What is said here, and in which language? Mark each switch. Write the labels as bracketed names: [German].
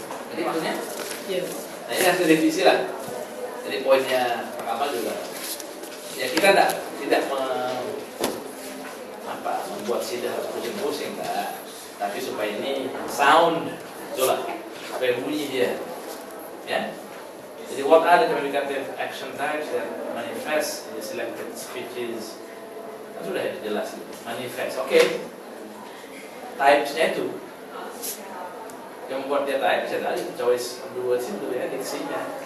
[Indonesian] Jadi maksudnya, nah ini harus direvisi lah. Jadi poinnya pertama juga, ya kita tidak membuat SIDA harus pusing-pusing, tapi supaya ini sound, itulah, supaya bunyi dia, ya. [English] Jadi what are the communicative action types that manifest in the selected speeches? [Indonesian] Sudah jelas manifest. Oke. Types-nya itu yang membuat dia type saya tadi [English] choice words [Indonesian] itu ya diksinya.